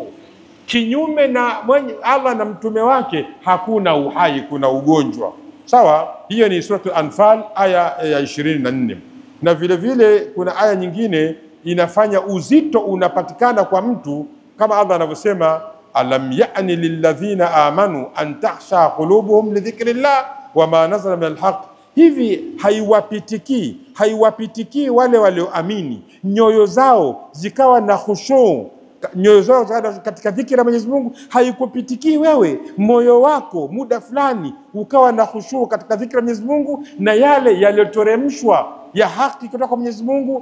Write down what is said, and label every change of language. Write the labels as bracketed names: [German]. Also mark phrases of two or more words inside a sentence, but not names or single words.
[Swahili] Kinyume na Allah na mtume wake hakuna uhai, kuna ugonjwa. Sawa? Hiyo ni suratul Anfal aya ya 24. Na vile vile kuna aya nyingine inafanya uzito unapatikana kwa mtu, kama Allah anavyosema, [Arabic] ألم يأن للذين آمنوا أن تخشى قلوبهم لذكر الله وما نزل من الحق. [Swahili] Hivi haiwapitiki wale walioamini nyoyo zao zikawa na khushu, nyoyo zao katika dhikra ya Mwenyezi Mungu? Haikupitiki wewe moyo wako muda fulani ukawa na khushu katika dhikra ya Mwenyezi Mungu na yale yaliyoteremshwa ya haki kutoka kwa Mwenyezi Mungu?